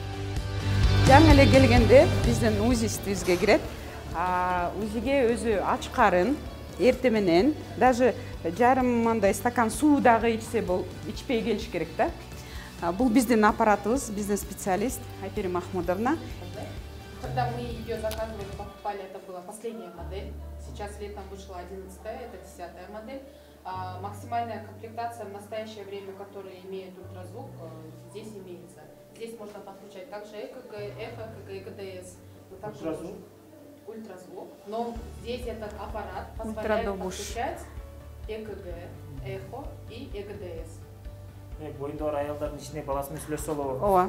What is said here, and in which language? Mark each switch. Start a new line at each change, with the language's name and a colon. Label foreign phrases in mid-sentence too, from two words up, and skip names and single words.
Kyrgyz: Жаңы эле келгенде биздин УЗИстибизге кирет. УЗИге өзү ачкарын эрте менен, даже жарым мындай стакан суу дагы ичсе ичпей келиш керек да. Бул биздин аппаратыбыз, биздин специалист Айпери Махмудовна.
Russian: Когда мы ее заказывали, покупали, это была последняя модель. Сейчас летом вышла 11-я, это 10-я модель. Максимальная комплектация в настоящее время, которая имеет ультразвук, здесь имеется. Здесь можно подключать также ЭКГ, эхо, ЭКГ, ЭКДС. Ультразвук. Но здесь этот аппарат позволяет подключать ЭКГ, эхо и ЭКДС.
Kyrgyz: Боюнда бар аялдардын ичинде баласы менен сүйлөшсө болобу. Ооба.